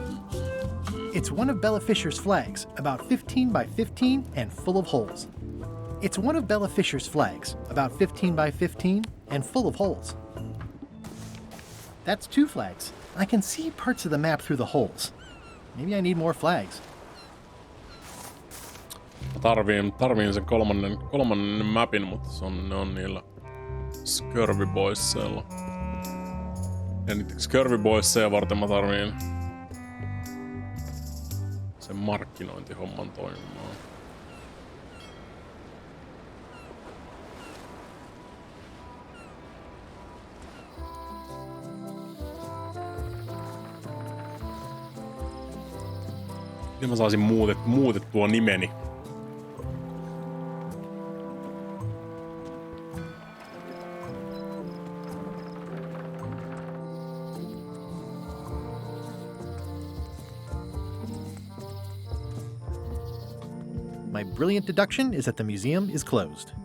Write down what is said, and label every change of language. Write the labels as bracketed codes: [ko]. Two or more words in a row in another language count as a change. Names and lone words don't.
[en] It's one of Bella Fisher's flags, about 15 by 15 and full of holes. It's one of Bella Fisher's flags, about 15 by 15 and full of holes. That's 2 flags. I can see parts of the map through the holes. Maybe I need more flags. [fi] Tarviin sen kolmannen mapin, mutta ne on niillä Scurvy Boysseilla. Ja niitä Scurvy Boysseja varten mä tarviin sen markkinointihomman toimimaan. Miten mä saisin muutettua nimeni? [en] My brilliant deduction is that the museum is closed.